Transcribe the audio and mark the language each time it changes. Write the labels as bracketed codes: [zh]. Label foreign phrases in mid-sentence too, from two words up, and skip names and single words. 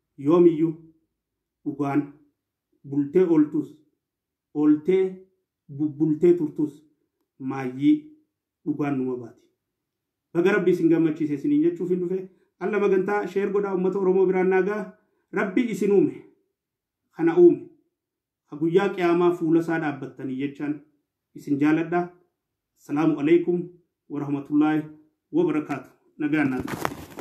[om] Yoomiyyuu dhugaan bultee ooltus oltee bubbultee turtus maayyii dhugaan numa baati. Baga rabbi isin gammachiise isiniin jechuuf hin dhufe alla magantaa sheer godhaa uummata Oromoo biraan naagaa rabbi isin uume kana uume guyyaa qiyaamaa fuula isaa dhaabbattanii jechaan isin jaaladha. [ar] السلام عليكم ورحمة الله وبركاته. [om] Nagaan naatu.